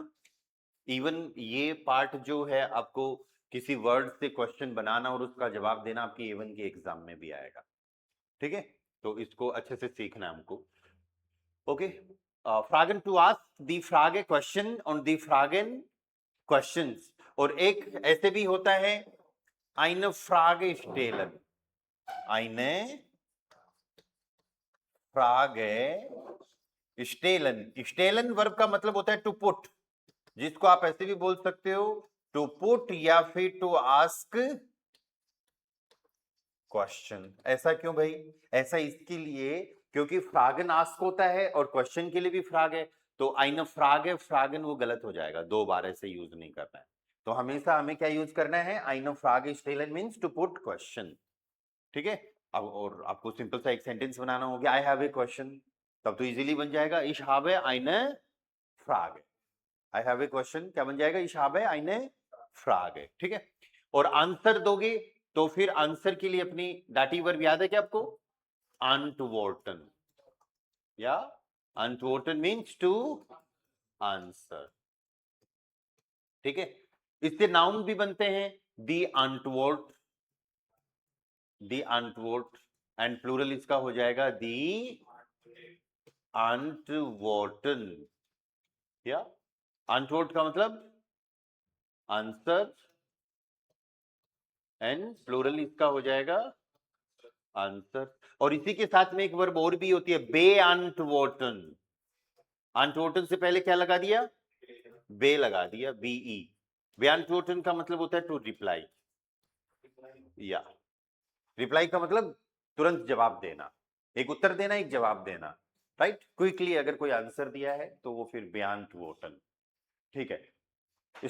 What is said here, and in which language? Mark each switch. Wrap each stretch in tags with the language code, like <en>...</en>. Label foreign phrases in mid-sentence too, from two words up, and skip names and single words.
<hi>इवन ये पार्ट जो है आपको किसी वर्ड से क्वेश्चन बनाना और उसका जवाब देना आपकी A1 के एग्जाम में भी आएगा, ठीक है, तो इसको अच्छे से सीखना है हमको।</hi> <de>ओके, फ्रागन</de> <en>to ask,</en> <de>die Frage</de> <en>question and</en> <de>die Fragen क्वेश्चंस।</de> <hi>और एक ऐसे भी होता है</hi> <de>eine Frage stellen, eine Frage stellen।</de> <hi>stellen वर्ब का मतलब होता है</hi> <en>to put,</en> <hi>जिसको आप ऐसे भी बोल सकते हो</hi> <en>to put</en> <hi>या फिर</hi> <en>to ask question.</en> <hi>ऐसा क्यों भाई? ऐसा इसके लिए क्योंकि फ्रागन आस्क होता है और क्वेश्चन के लिए भी फ्राग है, तो</hi> <de>eine Frage</de> <hi>है, फ्रागन वो गलत हो जाएगा, दो बार ऐसे यूज नहीं करना है। तो हमेशा हमें क्या यूज करना है?</hi> <de>eine Frage stellen</de> <en>means to put question,</en> <hi>ठीक है। अब और आपको सिंपल सा एक सेंटेंस बनाना हो गया,</hi> <en>I have a question,</en> <hi>तब तो इजीली बन जाएगा,</hi> <de>ich habe eine Frage।</de> <en>I have a question</en> <hi>क्या बन जाएगा?</hi> <de>ich habe eine Frage,</de> <hi>ठीक है। और आंसर दोगे तो फिर आंसर के लिए अपनी डाटी वर्ब याद है क्या आपको? antworten, या antworten</hi> <en>means to answer,</en> <hi>ठीक है। इससे नाउन भी बनते हैं,</hi> <de>die Antwort, die Antwort,</de> <en>and plural</en> <hi>इसका हो जाएगा</hi> <de>die Antworten,</de> <hi>या antwort का मतलब आंसर,</hi> <en>and plural</en> <hi>इसका हो जाएगा आंसर। और इसी के साथ में एक वर्ब और भी होती है,</hi> <de>beantworten।</de> <hi>antworten से पहले क्या लगा दिया? बे लगा दिया, बीई। beantworten का मतलब होता है</hi> <en>to reply,</en> <hi>या रिप्लाई का मतलब तुरंत जवाब देना, एक उत्तर देना, एक जवाब देना, राइट, क्विकली अगर कोई आंसर दिया है तो वो फिर beantworten, ठीक है।</hi>